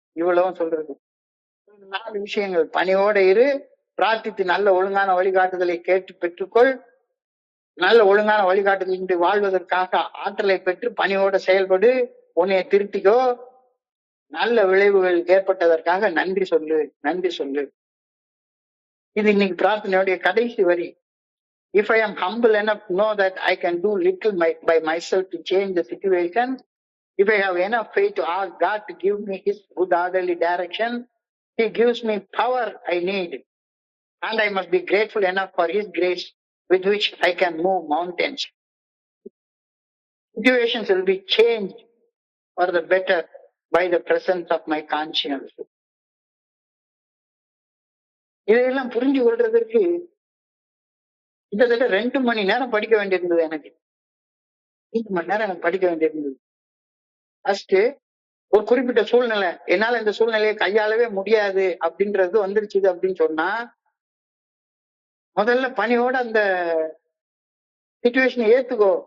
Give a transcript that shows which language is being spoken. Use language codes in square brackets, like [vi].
[ta] இவ்வளவும் சொல்றது 4 விஷயங்கள். பணியோட இரு, பிரார்த்தித்து நல்ல ஒழுங்கான வழிகாட்டுதலை கேட்டு பெற்றுக்கொள், நல்ல ஒழுங்கான வழிகாட்டுதலின்றி வாழ்வதற்காக ஆற்றலை பெற்று பணியோட செயல்படு, உன்னைய திருத்திக்கோ, நல்ல விளைவுகள் ஏற்பட்டதற்காக நன்றி சொல்லு, நன்றி சொல்லு. இது இன்னைக்கு பிரார்த்தனையுடைய கடைசி வரி. [en] If I am humble enough to know that I can do little by myself to change the situation, if I have enough faith to ask God to give me His good orderly direction, He gives me power I need. And I must be grateful enough for His grace with which I can move mountains. Situations will be changed for the better by the presence of my conscience. [ta] இதையெல்லாம் புரிஞ்சு கொள்றதற்கு கிட்டத்தட்ட 2 மணி நேரம் படிக்க வேண்டியிருந்தது. எனக்கு 2 மணி நேரம் எனக்கு படிக்க வேண்டியிருந்தது. ஃபர்ஸ்ட் ஒரு குறிப்பிட்ட சூழ்நிலை, என்னால இந்த சூழ்நிலையை கையாளவே முடியாது அப்படின்றது வந்துருச்சு அப்படின்னு சொன்னா, முதல்ல பணியோட அந்த சிச்சுவேஷனை ஏத்துக்கோ.